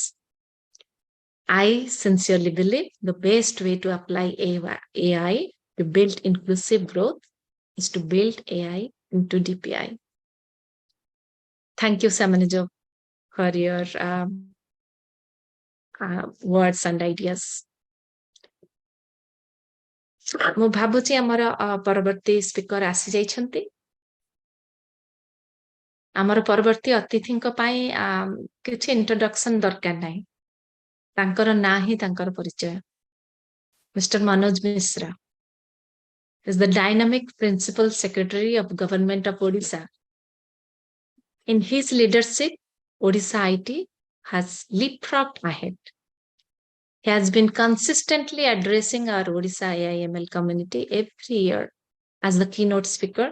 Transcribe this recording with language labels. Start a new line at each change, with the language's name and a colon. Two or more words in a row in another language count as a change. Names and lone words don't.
English: I sincerely believe the best way to apply AI to build inclusive growth is to build AI into DPI. Thank you, Samanuja, for your words and ideas.
Odia: ମୁଁ ଭାବୁଛି ଆମର ପରବର୍ତ୍ତୀ ସ୍ପିକର ଆସି ଯାଇଛନ୍ତି ଆମର ପରବର୍ତ୍ତୀ ଅତିଥିଙ୍କ ପାଇଁ କିଛି ଇଣ୍ଟ୍ରୋଡକ୍ସନ ଦରକାର ନାହିଁ ତାଙ୍କର ନାଁ ହିଁ ତାଙ୍କର ପରିଚୟ Mr.
English: Manoj Mishra is the dynamic principal secretary of government of Odisha. In his leadership, Odisha IT has leapfrogged ahead. He has been consistently addressing our Odisha AI/ML community every year as the keynote speaker.